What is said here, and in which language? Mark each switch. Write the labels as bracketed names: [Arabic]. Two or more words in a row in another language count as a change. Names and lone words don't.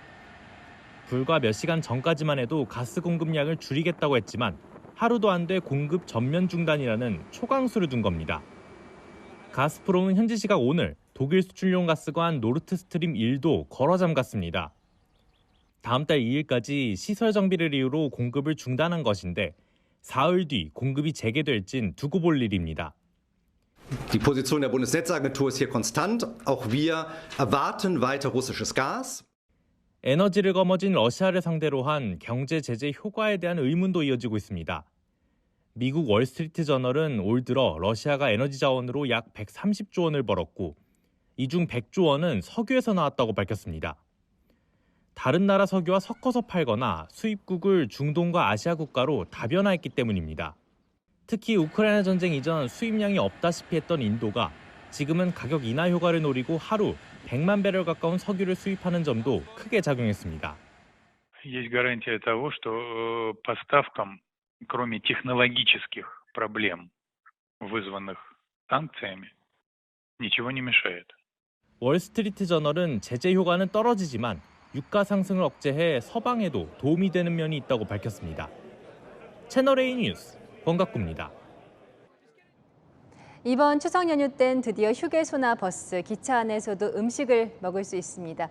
[Korean] 불과 몇 시간 전까지만 해도 가스 공급량을 줄이겠다고 했지만 하루도 안 돼 공급 전면 중단이라는 초강수를 둔 겁니다. 가스프롬은 현지 시각 오늘 독일 수출용 가스관 노르트스트림 1도 걸어 잠갔습니다. 다음 달 2일까지 시설 정비를 이유로 공급을 중단한 것인데 사흘 뒤 공급이 재개될진 두고 볼 일입니다. [German] Die Position der Bundesnetzagentur ist hier konstant. Auch wir erwarten weiter russisches Gas. [Korean] 에너지를 거머쥔 러시아를 상대로 한 경제 제재 효과에 대한 의문도 이어지고 있습니다. 미국 월스트리트 저널은 올 들어 러시아가 에너지 자원으로 약 130조 원을 벌었고 이 중 100조 원은 석유에서 나왔다고 밝혔습니다. 다른 나라 석유와 섞어서 팔거나 수입국을 중동과 아시아 국가로 다변화했기 때문입니다. 특히 우크라이나 전쟁 이전 수입량이 없다시피 했던 인도가 지금은 가격 인하 효과를 노리고 하루 100만 배럴 가까운 석유를 수입하는 점도 크게 작용했습니다. [Russian] Есть гарантия того, что поставкам, кроме технологических проблем, вызванных санкциями, ничего не мешает. [Korean] 월스트리트 저널은 제재 효과는 떨어지지만 유가 상승을 억제해 서방에도 도움이 되는 면이 있다고 밝혔습니다. 채널A 뉴스 권갑구입니다. 이번 추석 연휴 땐 드디어 휴게소나 버스, 기차 안에서도 음식을 먹을 수 있습니다.